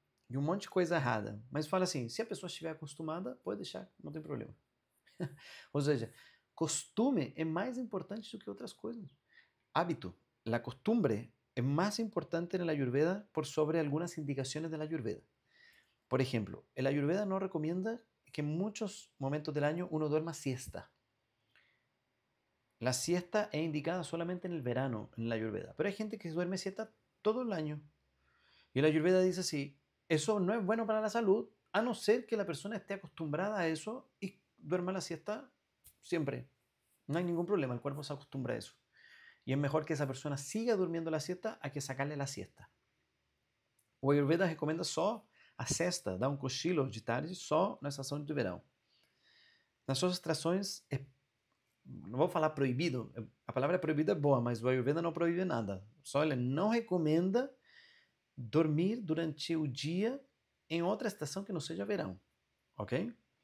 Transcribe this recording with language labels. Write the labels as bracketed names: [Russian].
[Portuguese] E um monte de coisa errada. Mas fala assim, se a pessoa estiver acostumada, pode deixar, não tem problema. Ou seja, costume é mais importante do que outras coisas. Hábito, [Spanish] la costumbre, [Portuguese] é mais importante na Ayurveda por sobre algumas indicações da Ayurveda. [Spanish] Por ejemplo, el Ayurveda no recomienda que en muchos momentos del año uno duerma siesta. La siesta es indicada solamente en el verano en la Ayurveda, pero hay gente que duerme siesta todo el año. Y la Ayurveda dice así, eso no es bueno para la salud, a no ser que la persona esté acostumbrada a eso y duerma la siesta siempre. No hay ningún problema, el cuerpo se acostumbra a eso. Y es mejor que esa persona siga durmiendo la siesta a que sacarle la siesta. [Portuguese] O Ayurveda recomenda só a sesta, dar cochilo de tarde só na estação de verão. Nas suas estações, não vou falar proibido, a palavra proibido é boa, mas o Ayurveda não proíbe nada. Só ele não recomenda dormir durante o dia em outra estação que não seja verão, ok?